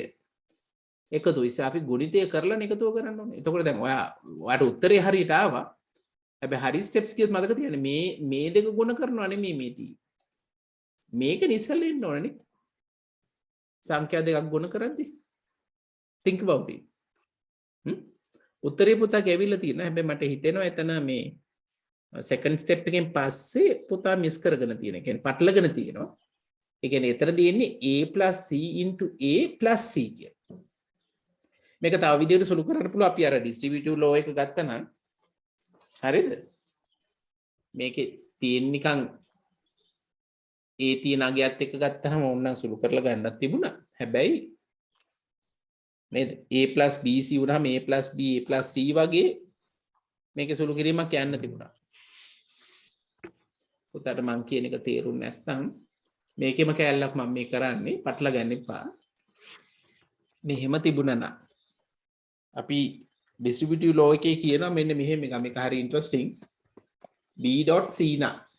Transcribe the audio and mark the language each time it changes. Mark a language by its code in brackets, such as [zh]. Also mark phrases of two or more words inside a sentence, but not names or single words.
[si] එකතු ඉතින් අපි ගුණිතය කරලා එකතුව කරන්න ඕනේ. එතකොට දැන් ඔයාට උත්තරේ හරියට ආවා. හැබැයි හරි ස්ටෙප්ස් කියත් මතක තියාගන්න මේ දෙක ගුණ කරනවා නෙමෙයි මේ තියෙන්නේ. මේක නිසල එන්න ඕනේ. සංඛ්‍යා දෙකක් ගුණ කරද්දී. [en] think about it. [si] උත්තරේ පුතාගේ ඇවිල්ලා තියෙනවා. හැබැයි මට හිතෙනවා එතන මේ [en] second step [si] එකෙන් පස්සේ පුතා මිස් කරගෙන තියෙන. ඒ කියන්නේ පටලගෙන තියෙනවා. ඒ කියන්නේ එතන තියෙන්නේ [en] A plus C into A plus C [si] කියන. මේක තව විදිහට සුළු කරන්න පුළුවන් අපි අර [en] distributive law [si] එක ගත්තා නම් හරිද? මේකේ තියෙන නිකන් A තියෙන අගයත් එක්ක ගත්තාම ඕනනම් සුළු කරලා ගන්නත් තිබුණා. හැබැයි නේද? [en] A plus BC [si] වුණාම [en] A plus B A plus C [si] වගේ මේකේ සුළු කිරීමක් යන්න තිබුණා. උතට මං කියන එක තේරුන්නේ නැත්නම් මේකෙම කැලලක් මම මේ කරන්නේ පටල ගන්න එපා. මෙහෙම තිබුණා නම් අපි [en] distributive law [si] එකේ කියනවා මෙන්න මෙහෙම එක මේක හරි interesting B.C නා.